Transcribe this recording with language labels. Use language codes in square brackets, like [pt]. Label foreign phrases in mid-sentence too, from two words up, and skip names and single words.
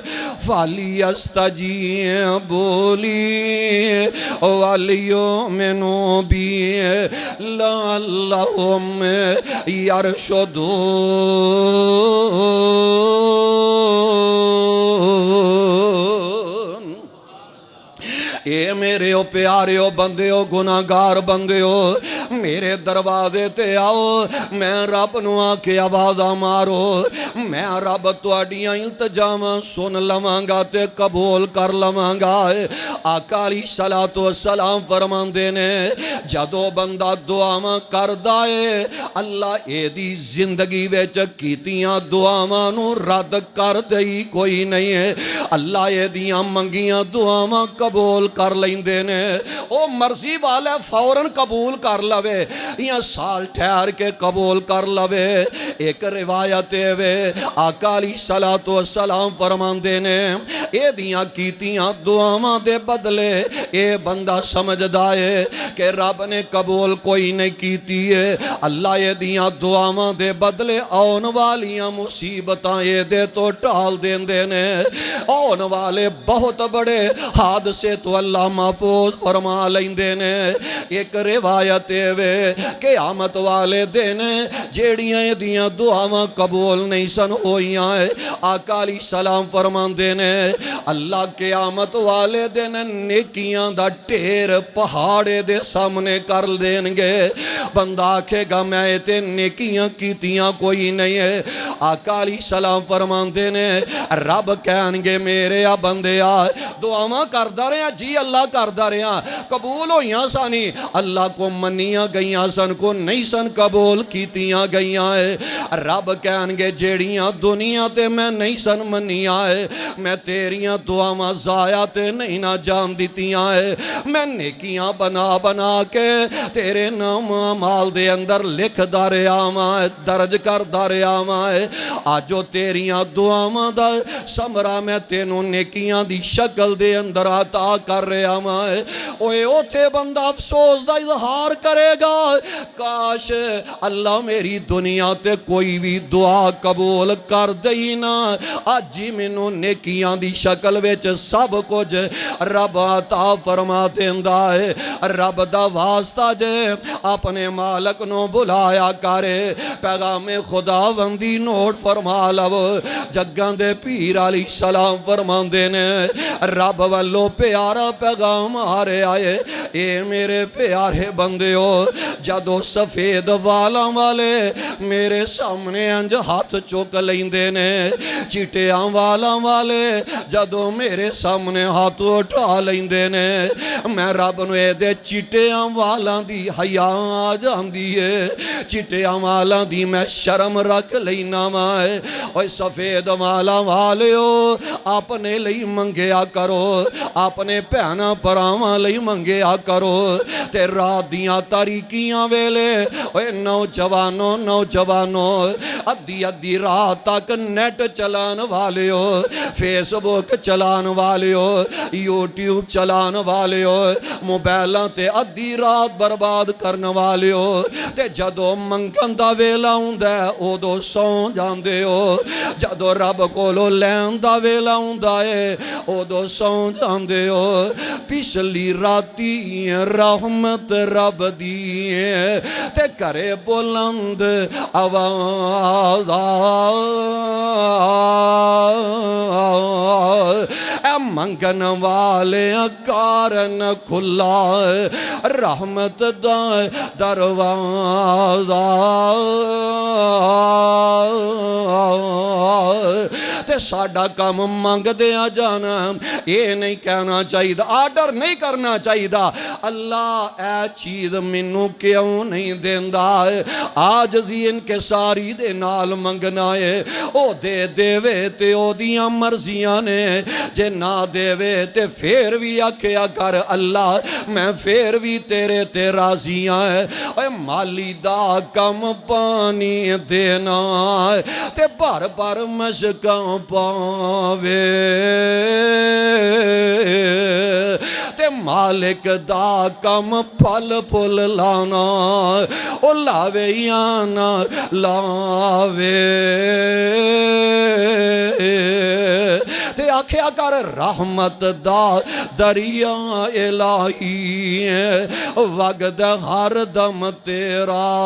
[ar] فلیستجیبوا لی ولیؤمنوا بی لعلہم یرشدون [pa] اے میرے او پیارے او بندے او گناہگار بندے ہو میرے دروازے تے آؤ میں رب نو آکے آوازاں مارو میں رب تواڈیاں التجاواں سن لواں گا تے قبول کر لواں گا آقا [ar] علیہ الصلوۃ والسلام [pa] فرماندے نے جدوں بندہ دعاواں کردا ہے اللہ اے دی زندگی وچ کیتیاں دعاواں نو رد کر دئی کوئی نہیں ہے اللہ اے دیاں منگیاں دعاواں قبول کر لیندے نے او مرضی والا فوراً قبول کر لوے یا سال ٹھہر کے قبول کر لوے ایک روایت وے آقا [ar] علیہ الصلوۃ والسلام [pa] فرماندے نے اے دیاں کیتیاں دعاواں دے بدلے اے بندہ سمجھدا ہے کہ رب نے قبول کوئی نہیں کیتی ہے اللہ اے دیاں دعاواں دے بدلے آن والیاں مصیبتاں اے دے تو ٹال دیندے نے آن والے بہت بڑے حادثے تو اللہ محفوظ فرما لیندے نے ایک روایت وے قیامت والے دن جیڑیاں دیاں دعاواں قبول نہیں سن ہوئیاں آقا [ar] علیہ السلام [pa] فرماندے نے اللہ قیامت والے دن نیکیاں دا ٹھیر پہاڑے دے سامنے کر دیں گے بندہ آکھے گا میں تے نیکیاں کیتیاں کوئی نہیں ہے آقا [ar] علیہ السلام [pa] فرماندے نے رب کہن گے میرے بندے دعاواں کردہ رہے ہیں جی اللہ کردہ رہے ہیں قبول ہویاں سانی اللہ کو منیاں گئیاں سن کو نہیں سن قبول کیتیاں گئیاں رب کہن گے جیڑیاں دنیا تے میں نہیں سن منیاں میں تیریاں دعاواں ضائع تے نہیں نہ جان دیتیاں میں نیکیاں بنا بنا کے تیرے نام اعمال دے اندر لکھ دارے آواں درج کر دارے آواں آجو تیریاں دعاواں دا سمرہ میں تینوں نیکیاں دی شکل دے اندر عطا کر رہے آواں اوے اوتھے بندہ افسوس دا اظہار کرے گا کاش اللہ میری دنیا تے کوئی بھی دعا قبول کر دئی نا آج ہی مینوں نیکیاں دی شکل وچ سب کچھ رب عطا فرما دیندا ہے رب دا واسطہ جے اپنے مالک نو بلایا کرے پیغام خداوندی نوٹ فرما لو جگاں دے پیر [ar] علیہ السلام [pa] فرماندے نے رب والو پیارا پیغام آ رہے آئے اے میرے پیارے بندے ہو جدو سفید والاں والے میرے سامنے انج ہاتھ چوک لیندے نے چٹیاں والاں والے جدو میرے سامنے ہاتھ اٹھا لیندے نے میں رب نو اے دے چٹیاں والاں دی حیا آ جاندی ہے چٹیاں والاں دی میں شرم رکھ لینا مائے اوہ سفید والاں والے ہو اپنے لئی منگیا کرو اپنے پہنا پراواں لئی منگیا کرو تے رات دیاں تاریکیاں ویلے اوہ نوجوانوں ادھی ادھی رات تک نیٹ چلان والے ہو فیس بک چلان والے ہو یوٹیوب چلان والے ہو موبائلاں تے ادھی رات برباد کرن والے ہو تے جدو منگن دا ویلا ہوندا ہے اودو سو جاندے ہو جدو رب کولو لین دا ویلا ہوندا ہے اودو سو جاندے ہو پچھلی راتی رحمت رب دی تے کرے بلند آواز اے منگن والے کارن کھلا رحمت دا دروازہ تے ساڈا کام منگ دیا جانا یہ نہیں کہنا چاہیے آرڈر نہیں کرنا چاہیے اللہ اے چیز منو کیوں نہیں دیندہ آجزی انکساری دے نال منگنا ہے او دے دے وے تے او دیاں مرضیاں نے جے نہ دے وے تے پھر بھی آکھیا کر اللہ میں پھر بھی تیرے تے راضیاں ہے اے مالی دا کم پانی دینا تے بھر بھر مشکاں پاوے تے مالک دا کم پھل پھل لانا او لاوے یا نہ لاوے تے آکھیا کر رحمت دا دریا الہی وگد ہر دم تیرا